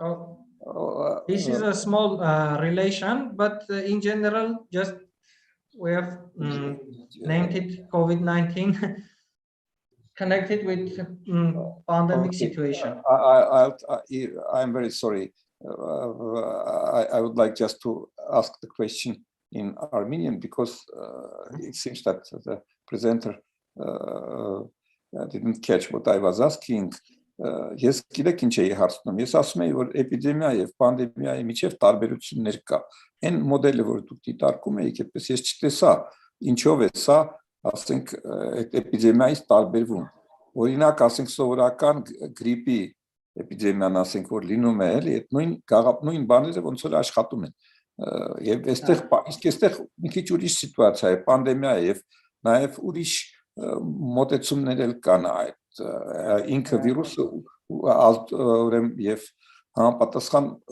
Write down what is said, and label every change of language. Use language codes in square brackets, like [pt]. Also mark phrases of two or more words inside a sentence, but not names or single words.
[en] This is a small relation, but in general, just we have named it COVID-19 connected with pandemic situation. I'm very sorry. I would like just to ask the question in Armenian because it seems that the presenter didn't catch what I was asking. [hy] Ես գիտեք ինչ էի հարցնում, ես ասում եի, որ էպիդեմիա եւ պանդեմիայի միջև տարբերություններ կա։ Այն մոդելը, որ դուք դիտարկում եք, այդպես ես չտեսա, ինչով է սա, ասենք, այդ էպիդեմիայից տարբերվում։ Օրինակ, ասենք, սովորական գրիպի էպիդեմիան, ասենք, որ լինում է, էլի, այդ նույն բաները ոնց որ աշխատում են։ Եվ այստեղ իսկ այստեղ մի քիչ ուրիշ սիտուացիա է, պանդեմիա է եւ նաեւ ուրիշ մոտեցումներ էլ կան այդ ինքը վիրուսը ուրեմն եւ համապատասխան